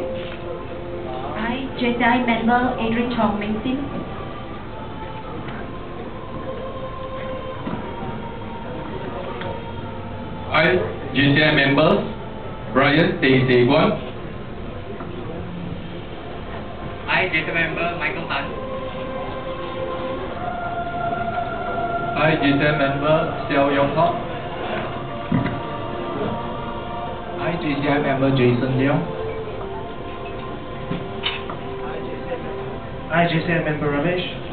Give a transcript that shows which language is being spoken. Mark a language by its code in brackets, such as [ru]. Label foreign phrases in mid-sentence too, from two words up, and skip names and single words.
[en] I, JCI member Adrian Chong Ming Sin. I, JCI members Brian Teh Seh Guan. I, JCI member Michael Tan. I, JCI member Xiao Yong Hok. I, JCI member Jason Leong. I, JCI member Ramesh.